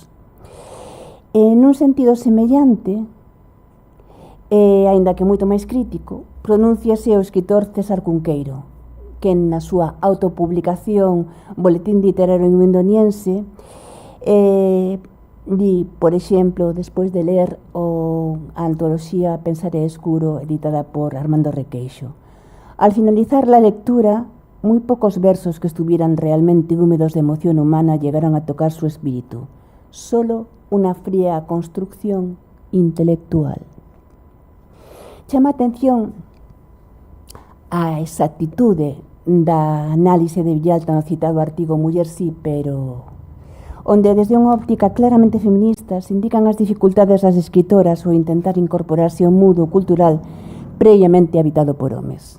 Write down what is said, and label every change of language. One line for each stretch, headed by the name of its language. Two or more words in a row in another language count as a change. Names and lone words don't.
Galician: En un sentido semellante, aínda que moito máis crítico, pronúnciase o escritor César Cunqueiro, que na súa autopublicación Boletín Literario Indoniense di, por exemplo, despois de ler a antoloxía Pensar é escuro, editada por Armando Requeixo.
Spanish: Al finalizar la lectura, muy pocos versos que estuvieran realmente húmedos de emoción humana llegaron a tocar su espíritu, solo una fría construcción intelectual.
Galician: Chama a atención a exactitude da análise de Villalta no citado artigo Muller sí, pero onde desde unha óptica claramente feminista se indican as dificultades das escritoras ao intentar incorporarse ao mundo cultural previamente habitado por homes.